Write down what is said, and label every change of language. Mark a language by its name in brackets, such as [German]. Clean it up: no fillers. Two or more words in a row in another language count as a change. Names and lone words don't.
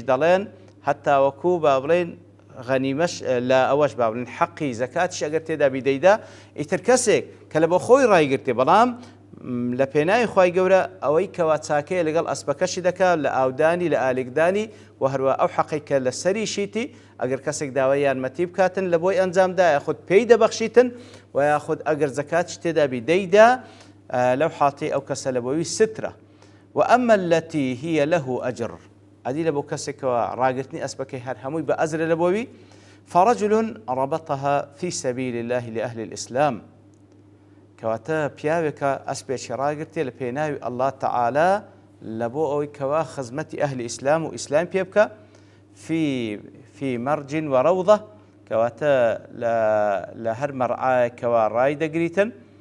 [Central Kurdish] دەڵێن هەتا وەکو با بڵێن غەنیمەش لە ئەوەش با بڵێن حەقی زەکاتیش ئەگەر تێدا بیدەیدا، ئیتر کەسێک کە لە بۆ خۆی ڕایگرتێ بەڵام لە پێناوی خوای گەورە ئەوەی کەوا چاکەیە لەگەڵ ئەسپەکەشی دەکات لە ئاودانی لە ئالێکدانی، و هەروە ئەو حەقی کە لە سەری شیتی ئەگەر کەسێک داوای یارمەتی بکاتن لە بۆی ئەنجامدا یاخود پێی دەبەخشیتن، و یاخود ئەگەر زەکاتش تێدا بیدەیدا لەو حاڵەتەی ئەو کەسە لە بۆی سترە. [Arabic] وأما التي هي له أجر [Central Kurdish] ئەدی لە بۆ کەسێکەوە ڕاگرتنی ئەسپەکەی هەر هەمووی بە ئەجرە لە بۆوی، [Arabic] فرجل ربطها في سبيل الله لأهل الإسلام [Central Kurdish] کەواتە پیاوێکە ئەسپێکی ڕاگرتێ لە پێناوی [Arabic] الله تعالى [Central Kurdish] لە بۆ ئەوەی کەوا خزمەتی ئەهلی ئیسلام و ئیسلام پێ بکە، [Arabic] في مرج وروضة [Central Kurdish] کەواتە لە هەر مەرعایەکەوە ڕای دەگریتن،